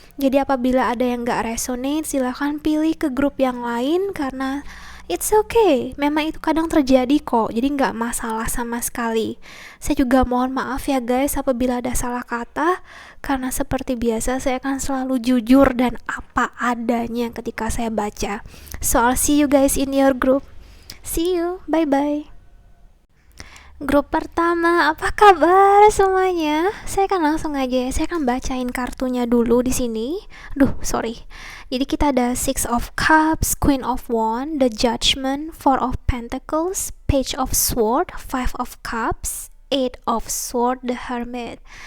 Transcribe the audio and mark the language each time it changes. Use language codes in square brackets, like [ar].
[id] Jadi apabila ada yang gak resonate, silakan pilih ke grup yang lain karena [en] it's okay, [id] memang itu kadang terjadi kok, jadi nggak masalah sama sekali. Saya juga mohon maaf ya guys apabila ada salah kata, karena seperti biasa saya akan selalu jujur dan apa adanya ketika saya baca. [en] So I'll see you guys in your group. See you, bye bye. [id] Grup pertama, apa kabar semuanya? Saya akan langsung aja ya, saya akan bacain kartunya dulu di sini. [en] Sorry. [id] Jadi kita ada Six of Cups, Queen of Wands, The Judgment, Four of Pentacles, Page of Sword, Five of Cups, Eight of Sword, The Hermit.